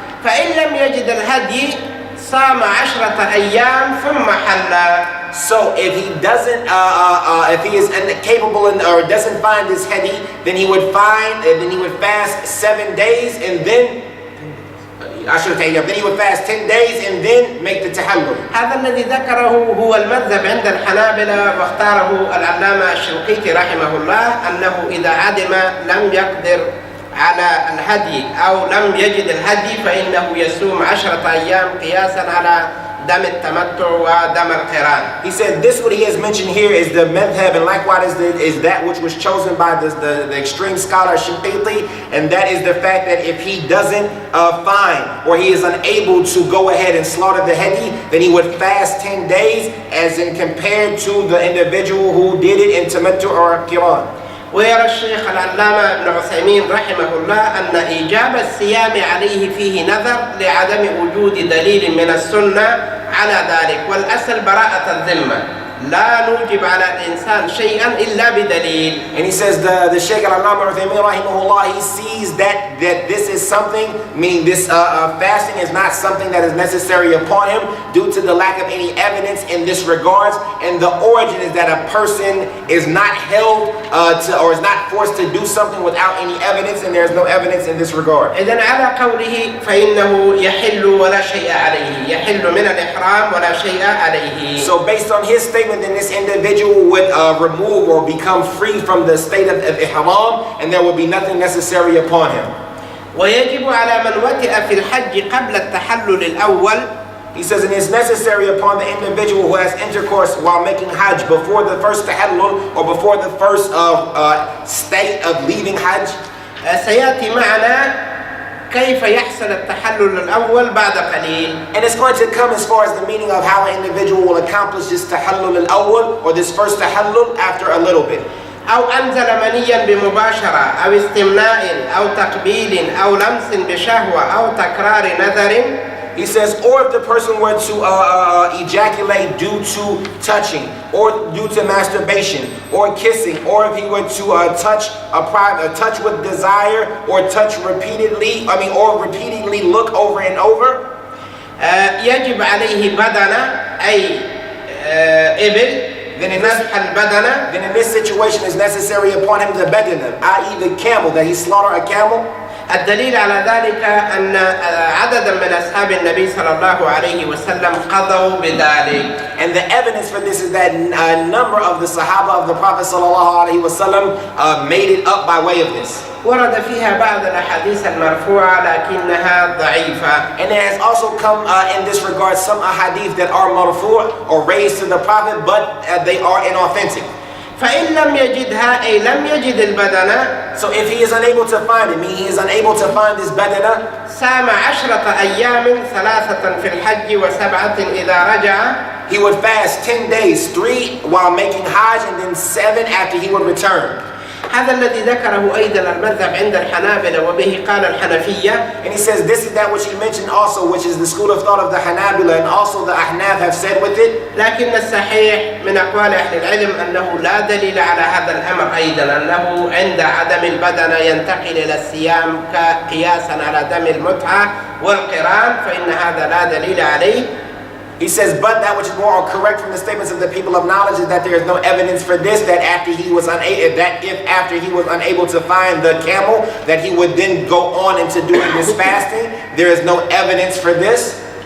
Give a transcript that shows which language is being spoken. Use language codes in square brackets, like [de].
[ar] فإن لم يجد الهدي صام 10 أيام ثم حل. [en] So if he doesn't, if he is incapable or doesn't find his hadi, then he would fast 7 days and then then he would fast 10 days and then make the tahallul. [ar] هذا الذي ذكره هو المذهب عند الحنابلة واختاره العلامة الشنقيطي رحمه الله أنه إذا عدم لم يقدر على الهدي أو لم يجد الهدي فإنه يصوم 10 أيام قياسا على دم التمتع ودم القران. [en] He said this what he has mentioned here is the madhab, and likewise is that which was chosen by the extreme scholar Shinqiti, and that is the fact that if he doesn't find or he is unable to go ahead and slaughter the hadi, then he would fast 10 days as in compared to the individual who did it in tamattu or qiran. [ar] ويرى الشيخ العلامة ابن عثيمين رحمه الله أن إيجاب الصيام عليه فيه نظر لعدم وجود دليل من السنة على ذلك، والأصل براءة الذمة، لا نوجب على الإنسان شيئا إلا بدليل. [en] And he says the Shaykh Al-Allama rahimahullah, he sees that this is something, meaning this fasting is not something that is necessary upon him due to the lack of any evidence in this regards, and the origin is that a person is not held or is not forced to do something without any evidence, and there is no evidence in this regard. [ar] إذن على قوله فإنه يحل ولا شيء عليه، يحل من الإحرام ولا شيء عليه. [en] So based on his statement, then this individual would remove or become free from the state of ihram, and there would be nothing necessary upon him. [ar] ويجب على من وطئ في الحج قبل التحلل الأول. [en] He says, and it's necessary upon the individual who has intercourse while making hajj before the first tahallul or before the first state of leaving hajj. [ar] سيأتي معنا كيف يحصل التحلل الأول بعد قليل. [en] And it's going to come as far as the meaning of how an individual will accomplish this tahallul al-awwal or this first tahallul after a little bit. [ar] أو أنزل منيا بمباشرة أو استمناء أو تقبيل أو لمس بشهوة أو تكرار نذر. [en] He says, or if the person were to ejaculate due to touching, or due to masturbation, or kissing, or if he were to touch with desire, or touch repeatedly, or repeatedly look over and over. [ar] يجب عليه بدنة أي إبل. [en] Then in this situation it's necessary upon him the badana, i.e. the camel, that he slaughter a camel. [ar] الدليل على ذلك أن عددا من أصحاب النبي صلى الله عليه وسلم قضوا بذلك. [en] And the evidence for this is that a number of the Sahaba of the Prophet [ar] صلى الله عليه وسلم [en] made it up by way of this. [ar] ورد فيها بعض الأحاديث المرفوعة لكنها ضعيفة. [en] And there has also come in this regard some ahadith that are marfu' or raised to the Prophet, but they are inauthentic. [ar] فإن لم يجدها أي لم يجد البدنة. [en] So if he is unable to find it, meaning he is unable to find this badana, [ar] صام 10 أيام 3 في الحج و7 إذا رجع. [en] he would fast 10 days, 3 while making Hajj, and then 7 after he would return. [ar] هذا الذي ذكره أيضا المذهب عند الحنابلة وبه قال الحنفية. [en] And he says this is that which he mentioned also, which is the school of thought of the Hanabila, and also the Ahnaf have said with it. [ar] لكن الصحيح من أقوال أهل العلم أنه لا دليل على هذا الأمر أيضا، أنه عند عدم البدنة ينتقل إلى الصيام قياسا على دم المتعة والقران، فإن هذا لا دليل عليه. [en] He says, but that which is more correct from the statements of the people of knowledge is that there is no evidence for this, that after he was unable to find the camel, that he would then go on into doing this fasting. There is no evidence for this.